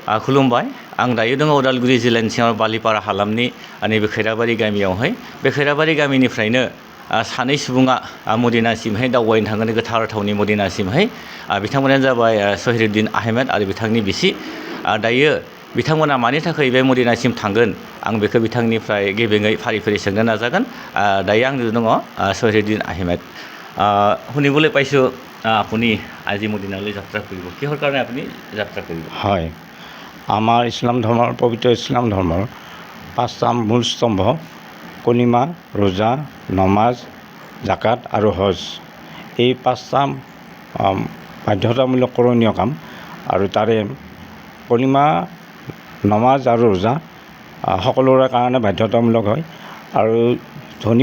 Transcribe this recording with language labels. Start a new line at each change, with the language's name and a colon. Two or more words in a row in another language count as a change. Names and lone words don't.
Bodo: खुलुमबाय आं दायो दङ उदालगुरि जिल्लानि सिङाव बालिपारा हालामनि नैबे खैराबारि गामियावहाय बे खैराबारि गामिनिफ्रायनो सानै सुबुङा मदिनासिमहाय दावबायनो थांगोन गोथार थावनि मदिनासिमहाय बिथांमोनानो जाबाय सहिरुद्दिन आहमेद आरो बिथांनि बिसि दायो बिथांमोना मानि थाखाय बे मदिनासिम थांगोन आं बेखौ बिथांनिफ्राय गेबेङै फारि फारि सोंनो नाजागोन दायो आंजों দङ
Assamese: সহিৰুদ্দিন আহমেদ শুনিবলৈ পাইছোঁ আপুনি আজি মদিনালৈ যাত্ৰা কৰিব কিহৰ কাৰণে আপুনি যাত্ৰা কৰিব হয় আমাৰ ইছলাম ধৰ্মৰ পবিত্ৰ ইছলাম ধৰ্মৰ পাঁচটা মূল স্তম্ভ কলিমা ৰোজা নমাজ জাকাত আৰু হজ এই পাঁচটা বাধ্যতামূলক কৰণীয় কাম আৰু তাৰে কলিমা নমাজ আৰু ৰোজা সকলোৰে কাৰণে বাধ্যতামূলক হয় আৰু ধনী